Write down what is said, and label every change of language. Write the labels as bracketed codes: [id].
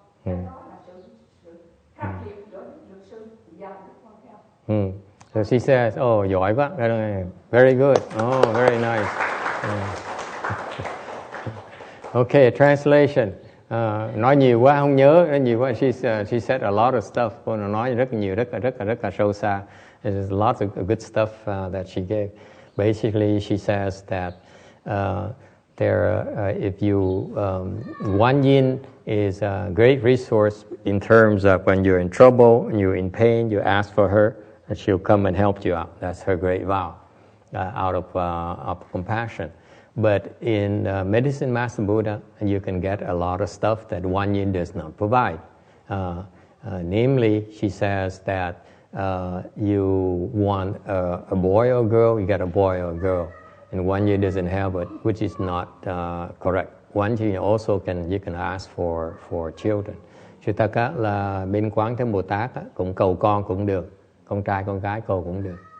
[vi] Cái đó là sự khác biệt giữa Dược Sư và Đức Quan Thế Âm. [en] So she says, oh, [vi] giỏi quá. [en] Very good. Oh, very nice. Okay, translation. [vi] Nói nhiều quá không nhớ, nói nhiều quá. [en] She said a lot of stuff. [vi] Cô nói rất nhiều, rất là sâu xa. [en] There's lots of good stuff that she gave. Basically, she says that if you Guan Yin is a great resource in terms of when you're in trouble, when you're in pain, you ask for her, and she'll come and help you out. That's her great vow, out of compassion. But in Medicine Master Buddha, you can get a lot of stuff that Guan Yin does not provide. Namely, she says that you want a boy or girl, you get a boy or girl. And Guan Yin doesn't have it, which is not correct. Guan Yin also you can ask for children. [vi] Sự thật là bên Quán Thế Bồ Tát cũng cầu con cũng được, con trai con gái cầu cũng được.